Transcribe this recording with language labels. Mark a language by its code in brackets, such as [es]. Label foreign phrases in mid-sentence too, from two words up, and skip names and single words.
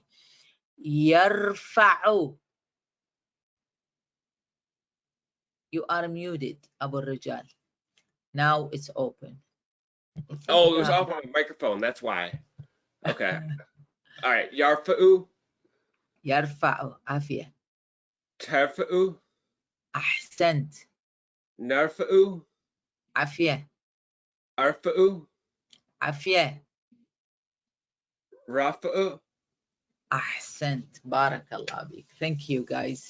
[en] Yarfa'u. You are muted, Abu Rijal. Now it's open. Oh, it was off my microphone. That's why. Okay. All right. [ar] Yarfa'u. Yarfa'u. Afia. Tarfa'u. Ahsant. Narfa'u. Afia. Arfa'u. Afia. Rafa'u. أحسنت. بارك الله بك. [en] Thank you, guys.